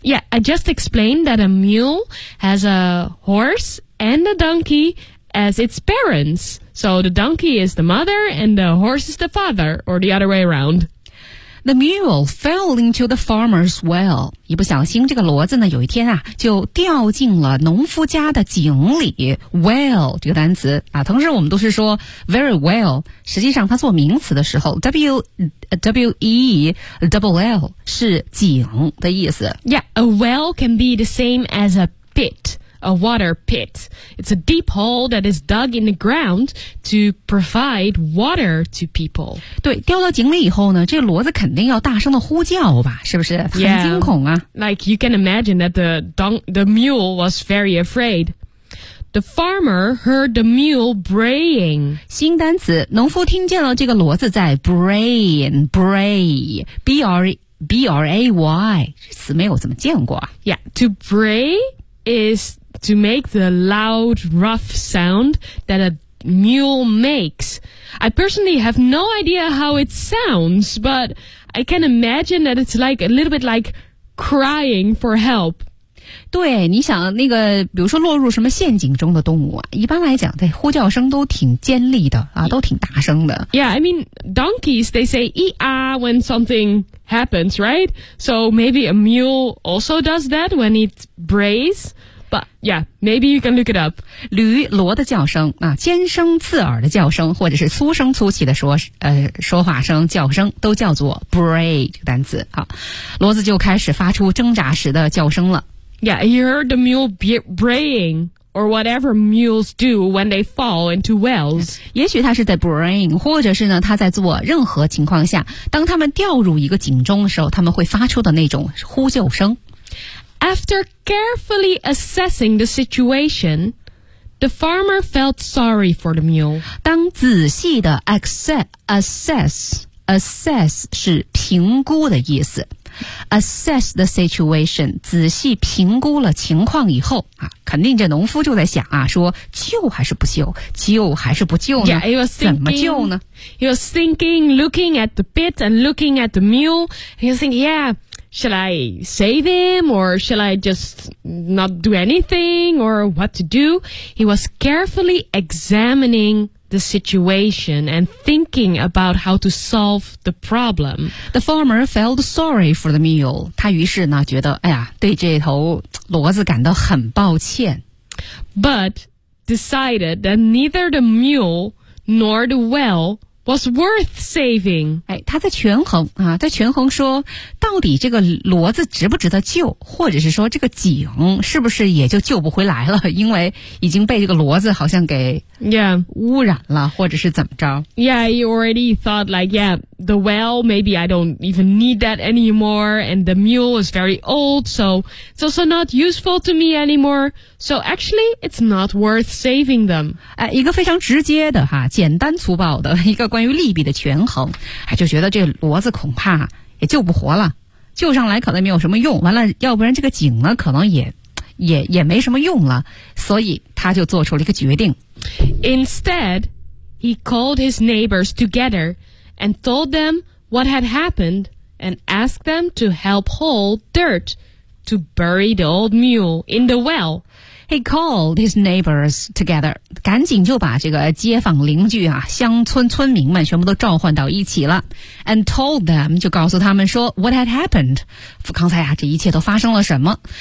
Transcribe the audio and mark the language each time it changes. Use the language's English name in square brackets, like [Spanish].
[English] Yeah, I just explained that a mule has a horse and a donkey as its parents. So the donkey is the mother, and the horse is the father, or the other way around. The mule fell into the farmer's well. [Chinese] 一不小心这个骡子呢有一天啊就掉进了农夫家的井里。 Well, 这个单词啊同时我们都是说 [English] very well, [Chinese] 实际上它做名词的时候 W-E-L-L 是井的意思。 [English] Yeah, a well can be the same as a pit. A water pit. It's a deep hole that is dug in the ground to provide water to people. [Chinese] 对，掉到井里以后呢，这骡子肯定要大声的呼叫吧，是不是？很惊恐啊。 [English] Yeah. Like you can imagine that the mule was very afraid. The farmer heard the mule braying. [Chinese] 新单词，农夫听见了这个骡子在 bray, B-R-A-Y, 这词没有怎么见过。 [English] Yeah, to bray is... To make the loud, rough sound that a mule makes. I personally have no idea how it sounds, but I can imagine that it's like a little bit like crying for help. [Chinese] 对，你想那个，比如说落入什么陷阱中的动物啊，一般来讲，这呼叫声都挺尖利的啊，都挺大声的。 [English] Yeah, I mean, donkeys, they say ee-ah when something happens, right? So maybe a mule also does that when it brays. But yeah, maybe you can look it up. [Chinese] 驴骡的叫声啊，尖声刺耳的叫声，或者是粗声粗气的说话声、叫声，都叫做 bray 这个单词。好，骡子就开始发出挣扎时的叫声了。 [English] Yeah, you heard the mule braying or whatever mules do when they fall into wells. [Chinese] 也许它是在 braying， 或者是呢，它在做任何情况下，当他们掉入一个井中的时候，他们会发出的那种呼救声。 [English] After carefully assessing the situation, the farmer felt sorry for the mule. [Chinese] 当仔细的 assess 是评估的意思。 [English] Assess the situation, [Chinese] 仔细评估了情况以后、啊、肯定这农夫就在想啊，说救还是不救，救还是不救呢？ [English] Yeah, he was thinking, [Chinese] 怎么救呢？ [English] He was thinking, looking at the pit and looking at the mule. He was thinking, yeah,Shall I save him or shall I just not do anything or what to do? He was carefully examining the situation and thinking about how to solve the problem. The farmer felt sorry for the mule. [Chinese] 他于是呢觉得哎呀对这头骡子感到很抱歉。 [English] But decided that neither the mule nor the well... was worth saving. [Chinese] 哎，他在权衡啊，在权衡说，到底这个骡子值不值得救，或者是说这个井是不是也就救不回来了，因为已经被这个骡子好像给 污染了， [English] yeah. [Chinese] 或者是怎么着。 [English] Yeah, he already thought like, yeah, the well, maybe I don't even need that anymore, and the mule is very old, so it's also not useful to me anymore, so actually, it's not worth saving them. [Chinese] 哎，一个非常直接的哈，简单粗暴的一个关于利弊的权衡，就觉得这骡子恐怕也救不活了，救上来可能没有什么用，完了要不然这个井呢可能也没什么用了，所以他就做出了一个决定。 [English] Instead, he called his neighbors together and told them what had happened and asked them to help haul dirt to bury the old mule in the well. He called his neighbors together. [Chinese] 赶紧就把这个街坊邻居啊，乡村村民们全部都召唤到一起了。 [English] And told them, [Chinese] 就告诉他们说 [English] what had happened. [Chinese] 刚才啊，这一切都发生了什么。